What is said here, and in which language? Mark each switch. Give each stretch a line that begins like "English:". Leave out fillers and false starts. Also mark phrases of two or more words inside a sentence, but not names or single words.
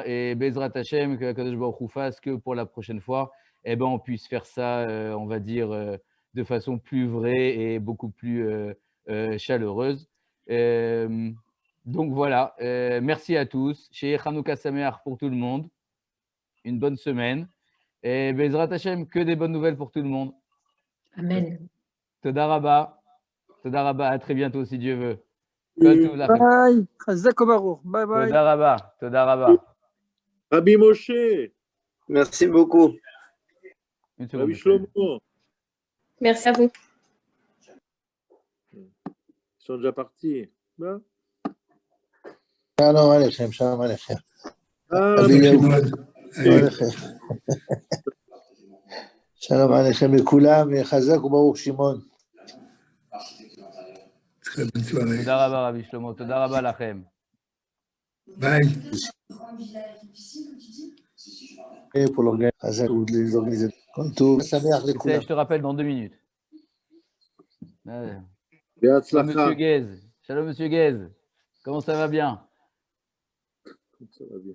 French: Et
Hebrew: בעזרת השם,
French: que
Hebrew: קדוש ברוך הוא
French: fasse que pour la prochaine fois, eh ben, on puisse faire ça, on va dire, de façon plus vraie et beaucoup plus chaleureuse. Donc voilà, merci à tous. Chez
Hebrew: חנוכה שמח
French: pour tout le monde. Une bonne semaine. Et
Hebrew: בעזרת השם,
French: que des bonnes nouvelles pour tout le monde. Amen.
Hebrew: תודה רבה. תודה רבה.
French: À très bientôt si Dieu veut. Bye.
Hebrew: חזק ברוך.
English: Bye bye.
Hebrew: תודה רבה. תודה רבה.
French: Rabbi Moshe. Merci beaucoup. Rabbi Shlomo. Merci à vous. Ils sont déjà partis. Ben.
Hebrew: שלום עליכם, שלום עליכם. שלום עליכם לכולם, חזק וברוך שמעון. תודה רבה רבי שלמה, תודה רבה לכם. ביי.
French: pour les organiser. Je te rappelle dans 2 minutes. Shalom Monsieur Guez. Shalom Monsieur Guez. Comment ça va bien? Ça va bien.